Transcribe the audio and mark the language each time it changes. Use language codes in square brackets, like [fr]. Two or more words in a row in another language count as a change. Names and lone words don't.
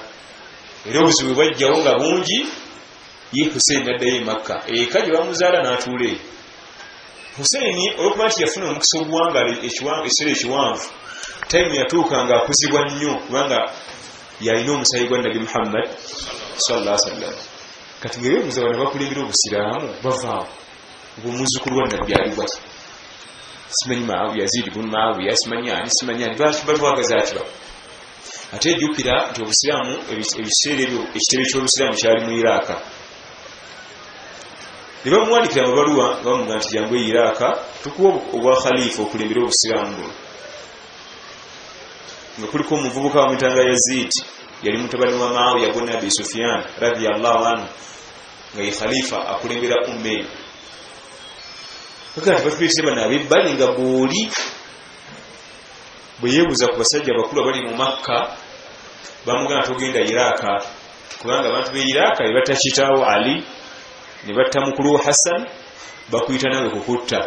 [lg] Era obuzibu bwajjawo nga bungi ye Hussein naddayo e Makka. Eka gye bamuzaala n'atuula eyo. Hussein olwokuba nti yafuna omukisa oguwangala ekiseera ekiwanvu, time yatuuka nga akuzibwa nnyo kubanga yalina omusayi gwa Nabi Muhammad [ar] صلى الله عليه وسلم. [lg] Kati ng'eby'omuza bano bakulembera obusiraamu bavaawo ng'omuzzukulu wa Nabbi ali bwati. Simanyi Muawiya, Yazid ibn Muawiya, simanyi balwagaza atyo. Ate jjukira nti obusiraamu ebiseera ebyo ekitebe ky'obusiraamu kyali mu Iraq. Ne bamuwandikira amabaluwa bamuga nti jangu e Iraq tukuwa obwa khalifa okulembera obusiraamu buno. Nga kuliko omuvubuka wa mutanga Yazid yali mutabani wa Muawiya ibn Abi Sufyan [ar] رضي الله عنه [lg] nga ye khalifa akulembera umme. Kakati batwise bana abebbali nga booli bwe yeebuuza ku basajja bakulu abali mu Makka bamugana togenda Iraq kubanga abantu be Iraq be batta kitaawo Ali ne batta mukulu Hassan bakuyita nawe kukutta.